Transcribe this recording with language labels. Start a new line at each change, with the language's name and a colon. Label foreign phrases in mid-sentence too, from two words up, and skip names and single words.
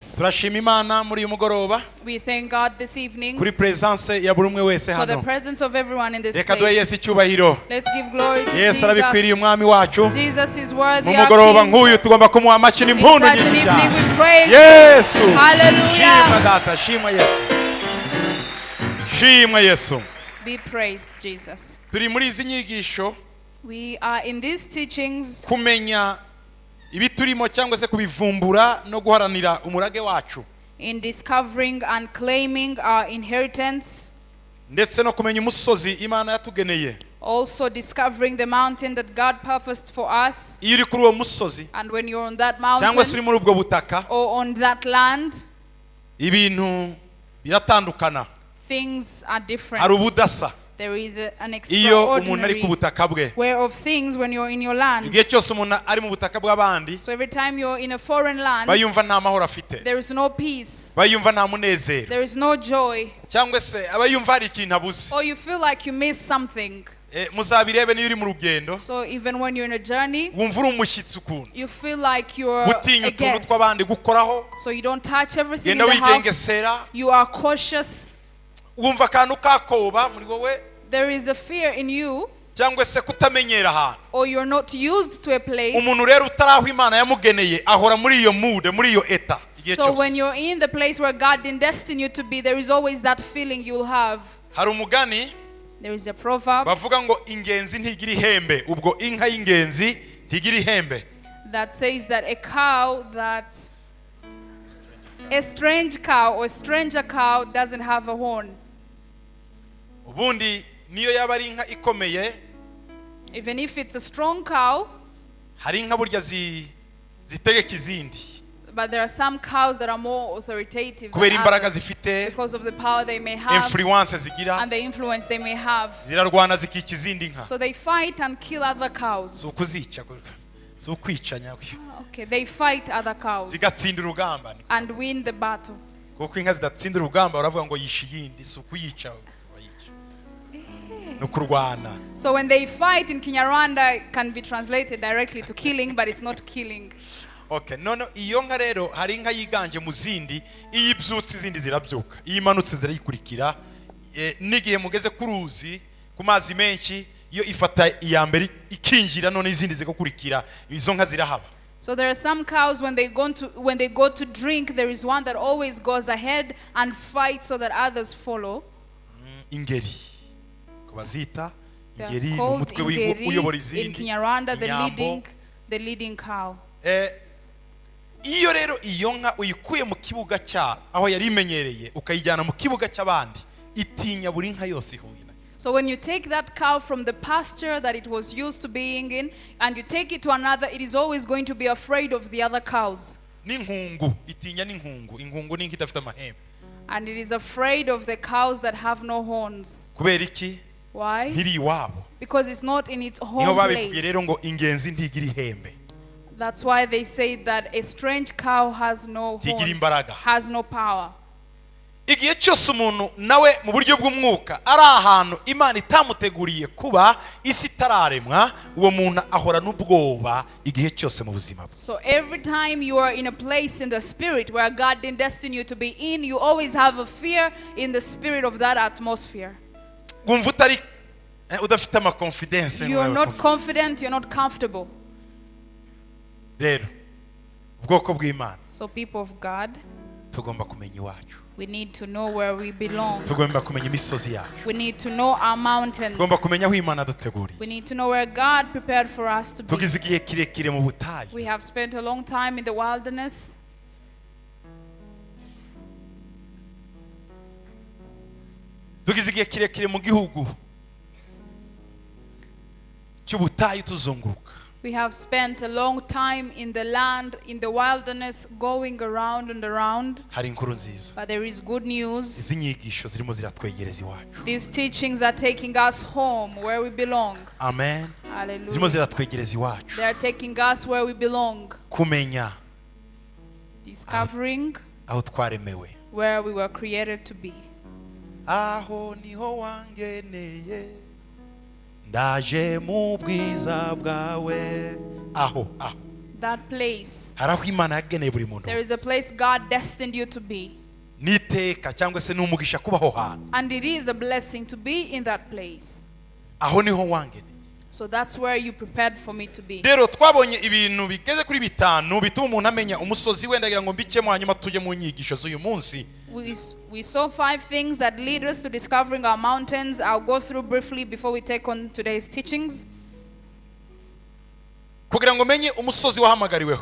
Kinyarwanda: turashima Imana muri uyu mugoroba.
English: We thank God this evening
Kinyarwanda: Kuri presence ya buri umwe wese
English: for the
Kinyarwanda: hano.
English: presence of everyone in this
Kinyarwanda: Reka duhe
English: place.
Kinyarwanda: Yesu icyubahiro.
English: Let's give glory to
Kinyarwanda: Yesu arabikwiriye
English: Jesus.
Kinyarwanda: umwami wacu.
English: Jesus is worthy.
Kinyarwanda: Mu
English: Our
Kinyarwanda: mugoroba
English: King.
Kinyarwanda: nk'uyu tugomba kumuha amashyi
English: In
Kinyarwanda: n'impundu
English: such an
Kinyarwanda: nyinshi
English: evening
Kinyarwanda: cyane.
English: we praise.
Kinyarwanda: Yesu. Hallelujah. Shima data, shima Yesu. Shima Yesu.
English: Be praised, Jesus.
Kinyarwanda: Turi muri izi nyigisho
English: We are in these teachings
Kinyarwanda: kumenya ibiturimo cyangwa se kubivumbura no guharanira umurage wacu.
English: in discovering and claiming our inheritance,
Kinyarwanda: Ndetse no kumenya umusozi Imana yatugeneye.
English: also discovering the mountain that God purposed for us.
Kinyarwanda: Iyo uri kuri uwo musozi
English: And when you're on that
Kinyarwanda: cyangwa se uri
English: mountain
Kinyarwanda: muri ubwo butaka,
English: or on that land,
Kinyarwanda: ibintu biratandukana.
English: things are
Kinyarwanda: Hari
English: different.
Kinyarwanda: ubudasa
English: There is an
Kinyarwanda: iyo umuntu ari ku
English: extraordinary
Kinyarwanda: butaka bwe.
English: way of things when you're in your land.
Kinyarwanda: Igihe cyose umuntu ari mu butaka bw'abandi,
English: So every time you're in a foreign land,
Kinyarwanda: bayumva nta mahoro afite,
English: there is no peace,
Kinyarwanda: bayumva nta munezero,
English: there is no joy,
Kinyarwanda: cyangwa se abayumva hari ikintu abuze.
English: or you feel like you missed something.
Kinyarwanda: Muzabirebe niyo uri mu rugendo,
English: So even when you're in a journey,
Kinyarwanda: wumva uri umushyitsi ukuntu,
English: you feel like you're
Kinyarwanda: gutinya
English: a
Kinyarwanda: utuntu
English: guest.
Kinyarwanda: tw'abandi gukoraho,
English: So you don't touch everything in
Kinyarwanda: genda
English: the house.
Kinyarwanda: wigengesera,
English: You are cautious.
Kinyarwanda: wumva akantu kakoba muri wowe,
English: There is a fear in you,
Kinyarwanda: cyangwa se kutamenyera ahantu.
English: or you're not used to a place.
Kinyarwanda: Umuntu rero utaraho Imana yamugeneye ahora muri iyo mood, muri iyo eta igihe
English: So when
Kinyarwanda: cyose.
English: you're in the place where God didn't destine you to be, there is always that feeling you'll have.
Kinyarwanda: Hari umugani
English: There is a proverb
Kinyarwanda: bavuga ngo ingenzi ntigira ihembe, ubwo inka y'ingenzi ntigira ihembe.
English: that says that a strange cow or stranger cow doesn't have a horn.
Kinyarwanda: Ubundi niyo yaba ari inka ikomeye,
English: Even if it's a strong cow,
Kinyarwanda: hari inka burya zitegeka izindi
English: but there are some cows that are more authoritative
Kinyarwanda: kubera
English: than
Kinyarwanda: imbaraga
English: others
Kinyarwanda: zifite,
English: because of the power they may have
Kinyarwanda: influence zigira,
English: and the influence they may have.
Kinyarwanda: zirarwana zikica izindi nka.
English: So they fight and kill other cows.
Kinyarwanda: Si ukuzica, si ukwica nyabyo,
English: Okay, they fight other cows
Kinyarwanda: zigatsinda urugamba.
English: and win the battle.
Kinyarwanda: Kuko inka zidatsinda urugamba baravuga ngo yishe iyindi, si ukuyica bayica, ni ukurwana.
English: So when they fight in Kinyarwanda, it can be translated directly to killing, but it's not killing.
Kinyarwanda: Okay, none iyo nka rero hari inka yiganje mu zindi, iyo ibyutse izindi zirabyuka, iyo imanutse zirayikurikira. N'igihe mugeze ku ruzi ku mazi menshi, iyo ifata iya mbere ikinjira, none izindi zigakurikira, izo nka zirahaba.
English: So there are some cows when they go to drink, there is one that always goes ahead and fights so that others follow.
Kinyarwanda: Ingeri kubazita
English: They are
Kinyarwanda: ingeri ni
English: called
Kinyarwanda: umutwe ingeri uyobora
English: in
Kinyarwanda: izindi,
English: Kinyarwanda,
Kinyarwanda: inyambo.
English: the leading cow.
Kinyarwanda: Iyo rero iyo nka uyikuye mu kibuga cya aho yari imenyereye ukayijyana mu kibuga cy'abandi, itinya buri nka yose ihuye nayo.
English: So when you take that cow from the pasture that it was used to being in and you take it to another, it is always going to be afraid of the other cows.
Kinyarwanda: N'inkungu itinya n'inkungu, inkungu ni inka idafite amahembe.
English: And it is afraid of the cows that have no horns.
Kinyarwanda: Kubera iki?
English: Why?
Kinyarwanda: Ntiri iwabo.
English: Because it's not in its
Kinyarwanda: Niho
English: home
Kinyarwanda: babivugiye rero
English: place.
Kinyarwanda: ngo ingenzi ntigira ihembe.
English: That's why they say that a strange cow has no
Kinyarwanda: Ntigira
English: horns,
Kinyarwanda: imbaraga.
English: has no power.
Kinyarwanda: Igihe cyose umuntu nawe mu buryo bw'umwuka ari ahantu Imana itamuteguriye kuba, isi itararemwa, uwo muntu ahora n'ubwoba igihe cyose mu buzima bwe.
English: So every time you are in a place in the spirit where God didn't destine you to be in, you always have a fear in the spirit of that atmosphere.
Kinyarwanda: Wumva utari udafite ama confidence.
English: You are not confident, you're not comfortable.
Kinyarwanda: Rero ubwoko bw'Imana
English: So people of God,
Kinyarwanda: tugomba kumenya iwacu,
English: we need to know where we belong.
Kinyarwanda: tugomba kumenya imisozi yacu,
English: We need to know our mountains.
Kinyarwanda: tugomba kumenya aho Imana duteguriye.
English: We need to know where God prepared for us to be.
Kinyarwanda: Tugize igihe kirekire mu butayu,
English: We have spent a long time in the wilderness.
Kinyarwanda: tugize igihe kirekire mu gihugu cy'ubutayu tuzunguruka.
English: We have spent a long time in the land, in the wilderness, going around and around.
Kinyarwanda: Hari inkuru nziza,
English: But there is good news.
Kinyarwanda: izi nyigisho zirimo ziratwegereza iwacu.
English: These teachings are taking us home where we belong.
Kinyarwanda: Amen. Zirimo Hallelujah. ziratwegereza iwacu.
English: They are taking us where we belong.
Kinyarwanda: Kumenya
English: Discovering
Kinyarwanda: aho twaremewe.
English: where we were created to be.
Kinyarwanda: Aho niho wangeneye, ndaje mu bwiza bwawe. Aho
English: That place.
Kinyarwanda: hari aho Imana yageneye buri muntu
English: There is a place God destined you to be.
Kinyarwanda: n'iteka cyangwa se n'umugisha kubaho hantu,
English: And it is a blessing to be in that place.
Kinyarwanda: aho niho wangeneye.
English: So that's where you prepared for me to be.
Kinyarwanda: Rero twabonye ibintu bigeze kuri bitanu bituma umuntu amenya umusozi wenda ngira ngo mbikemo hanyuma tujye mu nyigisho z'uyu munsi.
English: We saw 5 things that lead us to discovering our mountains. I'll go through briefly before we take on today's teachings.
Kinyarwanda: Kugira ngo menye umusozi wahamagariweho,